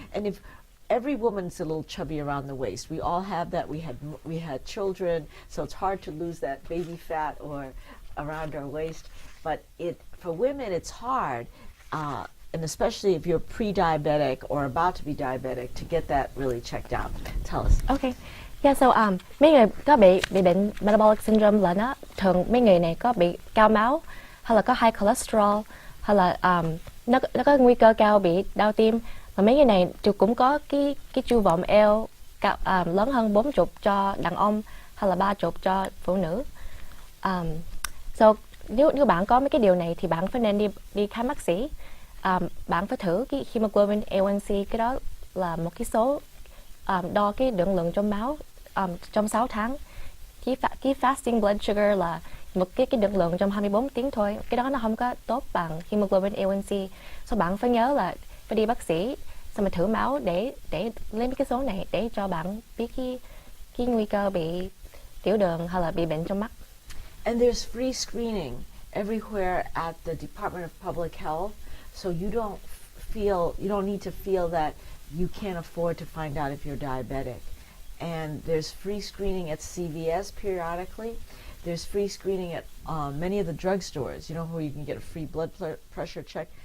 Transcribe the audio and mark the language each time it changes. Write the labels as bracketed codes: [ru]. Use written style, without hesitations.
[en] And if every woman's a little chubby around the waist, we all have that. We had children, so it's hard to lose that baby fat or around our waist. But for women, it's hard, and especially if you're pre-diabetic or about to be diabetic, to get that really checked out. Tell us. Okay. Yeah, so [vi] mấy người có bị bệnh metabolic syndrome là nó thường mấy người này có bị cao máu, hay là có high cholesterol, hay là nó có nguy cơ cao bị đau tim. Và mấy người này cũng có cái chu vọng eo lớn hơn 40 cho đàn ông, hay là 30 cho phụ nữ. So nếu bạn có mấy cái điều này thì bạn phải nên đi khám bác sĩ. Bạn phải thử cái hemoglobin A1C, cái đó là một cái số đo cái lượng lượng trong máu trong 6 tháng. Cái fasting blood sugar là một cái lượng lượng trong 24 tiếng thôi. Cái đó nó không có tốt bằng hemoglobin A1C. So bạn phải nhớ là phải đi bác sĩ, xong rồi thử máu để lên cái số này để cho bạn biết cái nguy cơ bị tiểu đường hay là bị bệnh trong mắt. [en] And there's free screening everywhere at the Department of Public Health, so you don't need to feel that you can't afford to find out if you're diabetic. And there's free screening at CVS periodically. There's free screening at many of the drugstores, where you can get a free blood pressure check.